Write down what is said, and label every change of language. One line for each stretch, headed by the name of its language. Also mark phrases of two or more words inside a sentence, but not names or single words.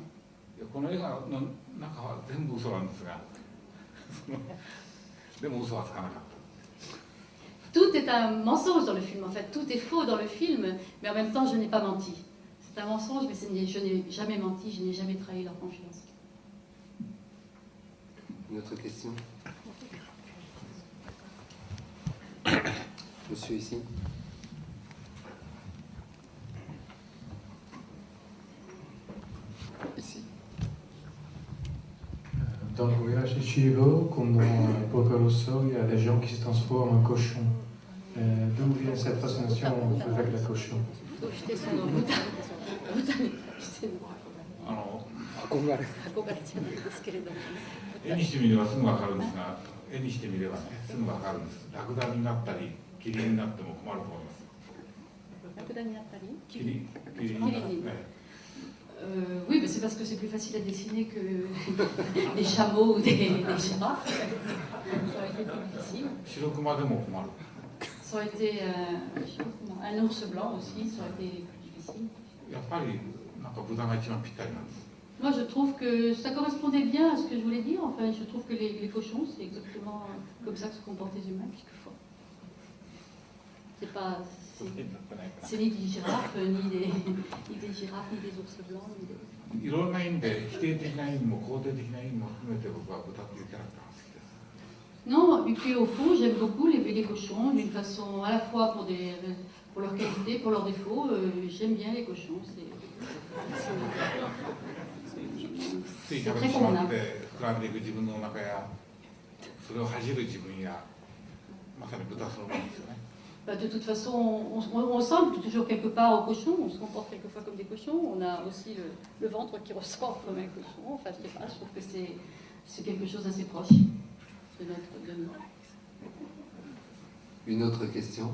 Japanese: この映画の中は全部嘘なんですが、でも嘘はつかなかった。
French: Tout est un mensonge dans le film, en fait, tout est faux dans le film, mais en même temps je n'ai pas menti. C'est un mensonge, mais je n'ai jamais menti, je n'ai jamais trahi leur confiance. Une autre question? Monsieur ici. Ici. Dans le voyage de Chihiro, comme dans Porco Rosso, il y a des gens qui se transforment en cochon. D'où vient cette fascination avec le cochon?
Japanese: 絵にしてみればすぐ分かるんですが、絵にしてみればね、すぐ分かるんです。ラクダになったり、キリンになっても困ると思います。ラクダになったりキリンになったり。
French: Oui, mais c'est parce que c'est plus facile à dessiner que des chameaux ou des girafes. Ça aurait été plus difficile.
Japanese: 白熊でも困る。
French: Ça aurait été un ours blanc aussi, ça aurait été plus difficile.
Japanese: やっぱりなんか豚が一番ぴったりなんです。
French: Moi, je trouve que ça correspondait bien à ce que je voulais dire. Enfin, je trouve que les cochons, c'est exactement comme ça que se comportent les humains, quelquefois. C'est pas... C'est ni des girafes, ni des girafes, ni des ours blancs, ni des...
Japanese: いろんな意味で否定的な意味も肯定的な意味も含めて僕は豚っていうキャラクターが好きです。
French: Non, et puis au fond, j'aime beaucoup les cochons d'une façon à la fois pour leur qualité, pour leurs défauts. J'aime bien les cochons. C'est très convenable.
Japanese: 膨らんでいく自分のお腹やそれを恥じる自分やまさに豚そのものですよね。
French: De toute façon, on ressemble toujours quelque part aux cochons, on se comporte quelquefois comme des cochons, on a aussi le ventre qui ressort comme un cochon. Enfin, je sais pas, je trouve que c'est quelque chose d'assez proche de nous. Une autre question?